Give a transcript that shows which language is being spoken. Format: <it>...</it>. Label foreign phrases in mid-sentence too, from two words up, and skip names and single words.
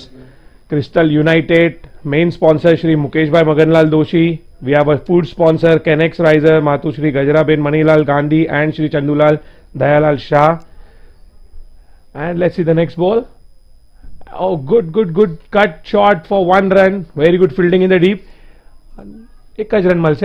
<en>Crystal United, main sponsor Shri Mukeshbhai Maganlal Doshi. We have a food sponsor Kenex Riser, Matu Shri Gajrabin Manilal Gandhi and Shri Chandulal Dayalal Shah. And let's see the next ball. Oh, good cut shot for 1 run. Very good fielding in the deep.</en> <gu>એક જ રન મળશે.</gu>